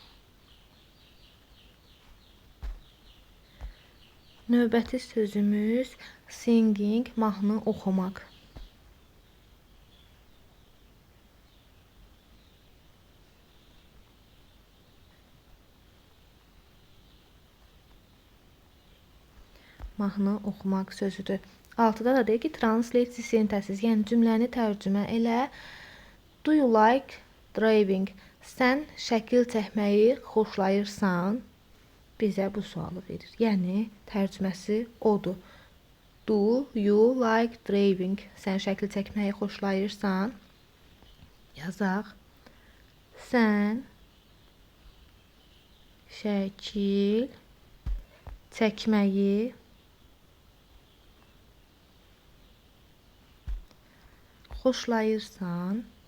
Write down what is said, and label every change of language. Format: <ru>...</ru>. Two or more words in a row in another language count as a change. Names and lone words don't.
<az>Növbəti sözümüz singing, mahnı oxumaq. Mahnı oxumaq sözüdür. 6-da da deyir ki,</az> <en>translate the sentences,</en> <az>yəni cümləni tərcümə elə.</az> <en>Do you like driving?</en> <az>Sən şəkil çəkməyi xoşlayırsan? Bizə bu sualı verir. Yəni tərcüməsi odur.</az> <en>Do you like driving?</en> <az>Sən şəkil çəkməyi xoşlayırsan? Yazaq. Sən şəkil çəkməyi xoşlayırsan?</az>